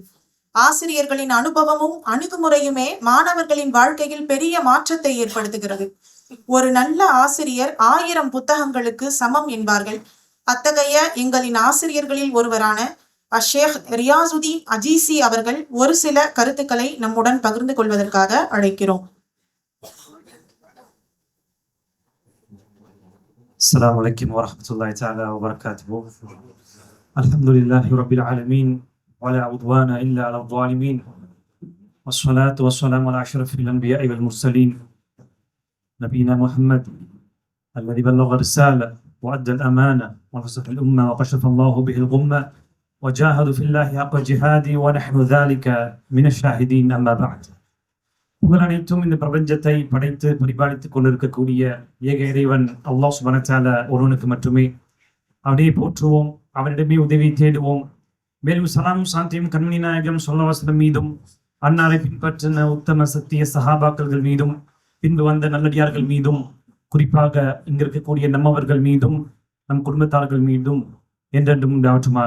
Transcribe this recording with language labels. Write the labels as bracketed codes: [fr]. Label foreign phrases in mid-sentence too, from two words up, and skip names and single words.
[ta] ஆசிரியர்களின் அனுபவமும் அணுகுமுறையுமே மாணவர்களின் வாழ்க்கையில் பெரிய மாற்றத்தை ஏற்படுத்துகிறது. ஒரு நல்ல ஆசிரியர் 1000 புத்தகங்களுக்கு சமம் என்பார்கள். அத்தகைய எங்களின் ஆசிரியர்களில் ஒருவரான ஷேக் ரியாசுதீன் அஜீசி அவர்கள் ஒரு சில கருத்துக்களை நம்முடன் பகிர்ந்து கொள்வதற்காக அழைக்கிறோம். [ar] السلام عليكم ورحمة الله تعالى وبركاته. الحمد لله رب العالمين ولا عدوان إلا على الظالمين والصلاة والسلام على أشرف الأنبياء والمرسلين نبينا محمد الذي بلغ الرسالة وأدى الأمانة ونصح الأمة وكشف الله به الغمة وجاهدوا في الله حق جهاده ونحن ذلك من الشاهدين. أما بعد. [ta] புகழ் அனைத்தும் இந்த பிரபஞ்சத்தை படைத்து பரிபாலித்துக் கொண்டிருக்கக்கூடிய ஏக இறைவன் [ar] الله سبحانه وتعالى [ta] ஒருவனுக்கு மட்டுமே. அவனையே போற்றுவோம், அவனிடமே உதவி தேடுவோம். மேலும் சலாம் சாந்தியும் கண்மணி நாயகம் [ar] صلى الله عليه وسلم [ta] மீதும், அன்னாரை பின்பற்றின உத்தம சத்திய சஹாபாக்கள் மீதும், பின்பு வந்த நல்லடியார்கள் மீதும், குறிப்பாக இங்க இருக்கக்கூடிய நம்மவர்கள் மீதும், நம் குடும்பத்தார்கள் மீதும் என்றென்றும் உண்டாவற்றுமாக.